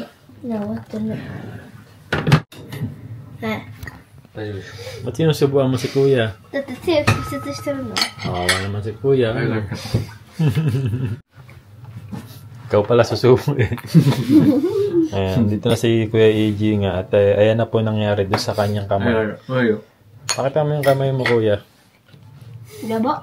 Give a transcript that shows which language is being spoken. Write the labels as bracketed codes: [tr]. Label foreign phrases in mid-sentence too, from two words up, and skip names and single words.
[ja] いや、終わってる。はい。大丈夫です。 [tl] Ba't sinusubuan mo si Kuya? [ja] だって手骨折してるの。 [tl] Kawawa naman si Kuya. Ikaw pala susubo eh. Ayan, dito na si Kuya EG nga at ayan na po nangyari doon sa kanyang kamay. Ayo. Pakita mo yung kamay mo, Kuya. [ja] Yaba.